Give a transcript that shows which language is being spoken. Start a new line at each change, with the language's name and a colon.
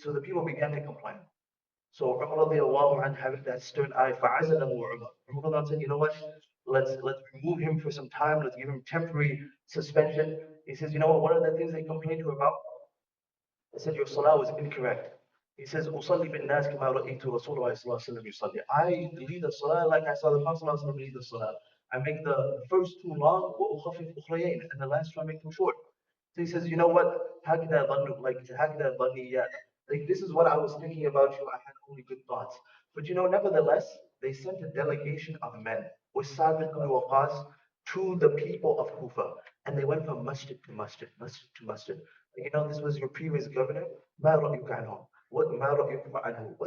English: So the people began to complain. So Umar radiallahu anh having that stern eye,
Arabic: فَعَزَلَهُ
English: Umar. Umar said, you know what? Let's remove him for some time. Let's give him temporary suspension. He says, you know what? One of the things they complained to him about, they said your salah was incorrect. He says,
Arabic: أُصَلِّ بِالنَّاسِ كَمَا رَأَيْتُ رَسُولَ اللَّهِ صلى الله عليه وسلم يُصَلِّي.
English: I lead the salah like I saw the Prophet صلى الله عليه وسلم lead the salah. I make the first two long,
Arabic: وَأُخَفِّفْ أُخْرَيَيْن,
English: and the last two I make them short. So he says, you know what?
Arabic: هكذا ظنوا,
English: like
Arabic: هكذا ظنيات.
English: Like this is what I was thinking about you. I had only good thoughts. But nevertheless, they sent a delegation of men with Sa'd bin Abi Waqqas to the people of Kufa. And they went from masjid to masjid, masjid to masjid. This was your previous governor.
Arabic: ما رأيك عنه? ما رأيكم عنه?